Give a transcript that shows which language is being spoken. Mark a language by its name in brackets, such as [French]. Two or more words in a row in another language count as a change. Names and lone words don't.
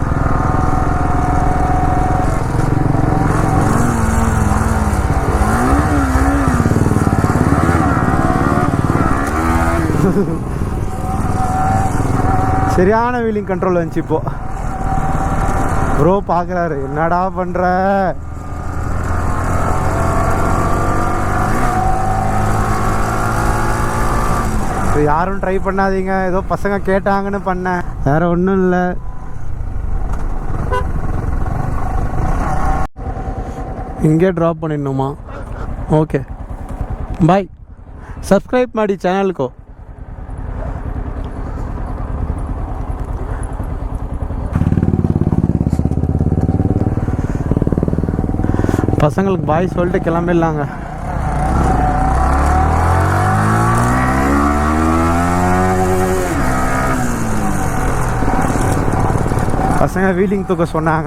[Tamil] சரியான [English] wheeling control [Tamil] வந்துச்சு இப்போ. ப்ரோ பார்க்குறாரு, என்னடா பண்ணுற? யாரும் ட்ரை பண்ணாதீங்க, ஏதோ பசங்க கேட்டாங்கன்னு பண்ணேன், வேற ஒன்றும் இல்லை. [Kannada] ಹಿಂಗೆ ಡ್ರಾಪ್ ಮಾಡಿನಮ್ಮ. [English] okay bye. [Kannada] ಸಬ್ಸ್ಕ್ರೈಬ್ ಮಾಡಿ ಚಾನಲ್ಗೂ. [Tamil] பசங்களுக்கு பாய் சொல்லிட்டு கிளம்பிடலாங்க. பசங்க வீலிங் தூக்க சொன்னாங்க.